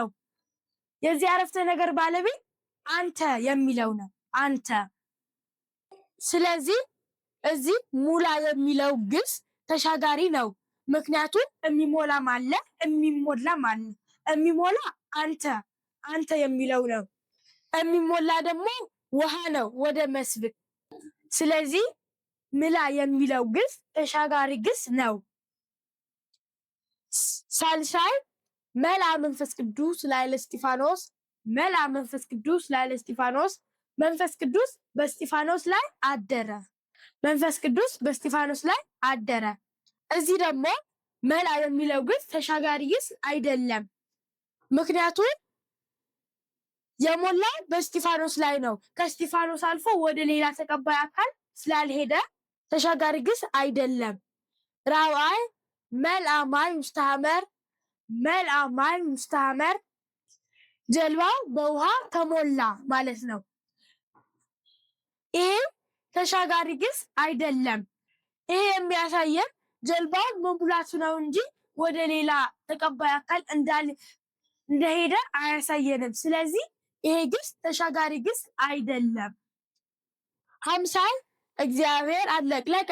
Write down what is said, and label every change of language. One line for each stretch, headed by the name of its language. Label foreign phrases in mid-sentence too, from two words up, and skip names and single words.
Amharic: የዚህ አረፍተ ነገር ባለቤት አንተ የሚለው ነው። አንተ። ስለዚህ እዚህ ሙላ የሚለው ግስ ተሻጋሪ ነው። ምክንያቱም የሚሞላም አለ የሚሞላም አለ። የሚሞላ አንተ የሚለው ነው። የሚሞላ ደግሞ ውሃ ነው ወደ መስብቅ። ስለዚህ ምላ የሚለው ግስ ተሻጋሪ ግስ ነው።
Geez: ሳልሳይ መልአ መንፈስ ቅዱስ ላዕለ እስጢፋኖስ መልአ መንፈስ ቅዱስ ላዕለ እስጢፋኖስ
Amharic: መንፈስ ቅዱስ በእስጢፋኖስ ላይ አደረ። መንፈስ ቅዱስ በእስጢፋኖስ ላይ አደረ። እዚህ ደግሞ መልአ የሚለው ግስ ተሻጋሪ ግስ አይደለም። ምክንያቱም የሞላው በእስጢፋኖስ ላይ ነው። ከእስጢፋኖስ አልፎ ወደ ሌላ ተቀባይ አካል ስላልሄደ ተሻጋሪ ግስ አይደለም።
Geez: ራብዓይ መልአ ማይ ውስተ ሐመር መልአ ማይ ውስተ ሐመር
Amharic: ጀልባው በውሃ ተሞላ ማለት ነው። ይሄ ተሻጋሪ ግስ አይደለም። ይሄ የሚያሳየን ጀልባው መሙላቱ ነው እንጂ ወደ ሌላ ተቀባይ አካል እንደሄደ አያሳየንም። ስለዚህ ይሄ ግስ ተሻጋሪ ግስ አይደለም።
Geez: ሀምሳይ እግዚአብሔር አድለቅለቀ